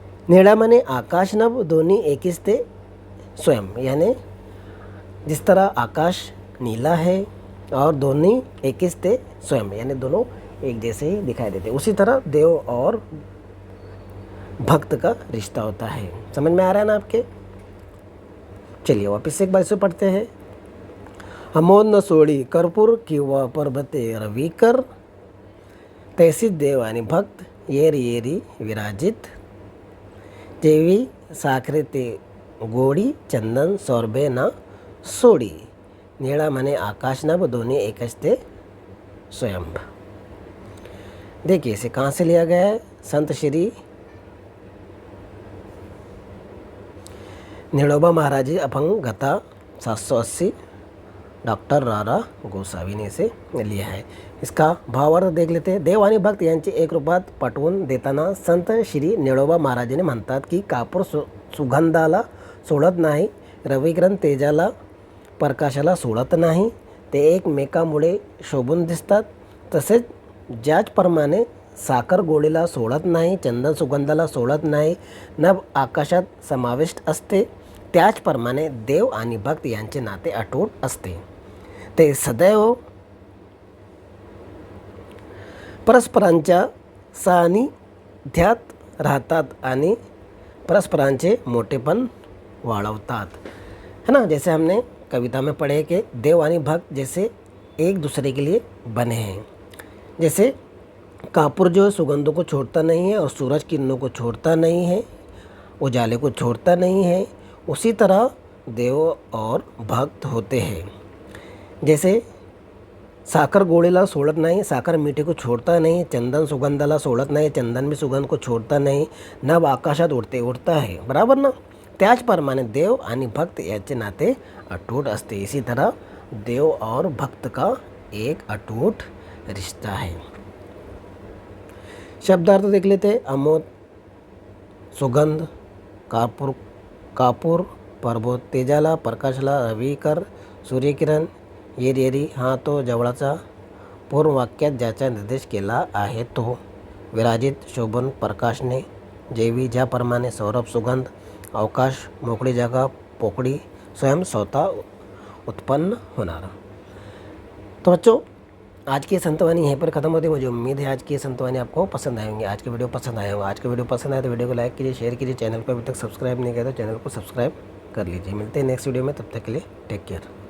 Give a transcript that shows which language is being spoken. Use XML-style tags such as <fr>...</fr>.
<mr>नेड़ा मने आकाश नभ दोनी एकिस ते स्वयं,</mr> <hi>यानी जिस तरह आकाश नीला है और दोनों</hi> <mr>एकिस ते स्वयं,</mr> <hi>यानी दोनों एक जैसे ही दिखाई देते, उसी तरह देव और भक्त का रिश्ता होता है। समझ में आ रहा है ना आपके? चलिए वापस से एक बार इसे पढ़ते हैं।</hi> <mr>अमोद न सोडी कर्पूर किंवा पर्वते रविकर, तैसी देव आणि भक्त येरी येरी विराजित। जेवी साखरे ते गोडी चंदन सौरभे न सोडी। नेड़ा मने आकाश नभ दोनी एकच ते स्वयं।</mr> <hi>देखिए इसे कहाँ से लिया गया है? संत श्री निड़ोबा महाराज जी अपंग गता 780, डॉक्टर रारा गोसावी ने इसे लिया है। इसका भावार्थ देख लेते हैं।</hi> <mr>देव आणि भक्त यांचे एक रूपात पटवून देताना संत श्री निळोबा महाराजांनी म्हणतात की कापूर सुगंधाला सोडत नाही, रविकिरण तेजाला प्रकाशाला सोडत नाही, ते एकमेकांमुळे शोभून दिसतात। तसेच ज्याचप्रमाणे साखर गोळीला सोडत नाही, चंदन सुगंधाला सोडत नाही, नभ आकाशात समाविष्ट असते, त्याचप्रमाणे देव आणि भक्त यांचे नाते अटूट असते। ते सदैव परस्परांच्या सानिध्यात राहतात आणि परस्परांचे मोठेपन वाढवतात,</mr> <hi>है ना। जैसे हमने कविता में पढ़े कि</hi> <mr>देव आणि भक्त</mr> <hi>जैसे एक दूसरे के लिए बने हैं। जैसे कापूर जो है सुगंधों को छोड़ता नहीं है और सूरज किरणों को छोड़ता नहीं है, उजाले को छोड़ता नहीं है, उसी तरह देव और भक्त होते हैं। जैसे</hi> <mr>साखर गोळीला सोडत नाही,</mr> <hi>साखर मीठे को छोड़ता नहीं,</hi> <mr>चंदन सुगंधाला सोडत नाही,</mr> <hi>चंदन भी सुगंध को छोड़ता नहीं, नभ</hi> <mr>आकाशात</mr> <hi>उड़ता है, बराबर ना।</hi> <mr>त्याचप्रमाणे देव आणि भक्त याचे नाते अटूट असते।</mr> <hi>इसी तरह देव और भक्त का एक अटूट रिश्ता है। शब्दार्थ देख लेते हैं।</hi> <mr>अमोद सुगंध, कापूर पर्वत, तेजाला प्रकाशला रविकर, सूर्यकिरण, येरी हा तो जवळचा पूर्ण वाक्यात ज्याचा निर्देश केला आहे तो विराजित शोभन प्रकाशने, जेवी ज्याप्रमाणे सौरभ सुगंध, अवकाश मोकळी जागा पोकळी स्वयं स्वतः उत्पन्न होणार।</mr> <hi>तो बच्चों आज की संतवाणी यहीं पर ख़त्म होती है। मुझे उम्मीद है आज की संतवाणी आपको पसंद आएंगे, आज के वीडियो पसंद आए होंगे। आज के वीडियो पसंद आए तो वीडियो को लाइक कीजिए, शेयर कीजिए। चैनल को अभी तक सब्सक्राइब नहीं किया तो चैनल को सब्सक्राइब कर लीजिए। मिलते हैं नेक्स्ट वीडियो में, तब तक के लिए टेक केयर।</hi>